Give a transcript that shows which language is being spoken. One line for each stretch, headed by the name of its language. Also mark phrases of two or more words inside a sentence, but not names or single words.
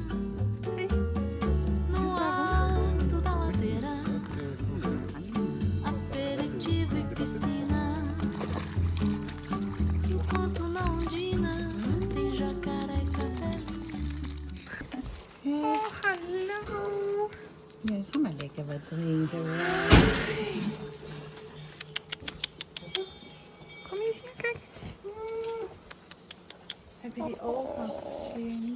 Portuguese: No alto da ladeira, aperitivo e piscina. Enquanto na ondina tem jacaré e capelinha.
English: Oh, hello.
Dutch: Ja, ga maar lekker wat drinken. Kom eens hier, kijk eens. Heb je die ogen gezien?